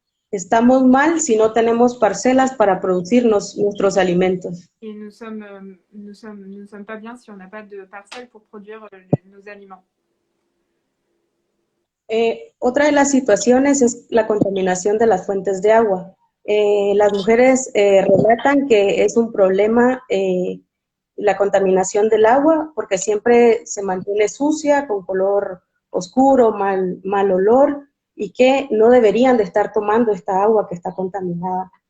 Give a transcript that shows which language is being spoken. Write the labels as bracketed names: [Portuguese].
[Spanish] Estamos mal si no tenemos parcelas para producir nuestros alimentos. [French] Et nous sommes pas bien si on n'a pas de parcelles pour produire nos aliments. [Spanish] Otra de las situaciones es la contaminación de las fuentes de agua. Las mujeres relatan que es un problema la contaminación del agua porque siempre se mantiene sucia, con color oscuro, mal olor, y que no deberían de estar tomando esta agua que está contaminada.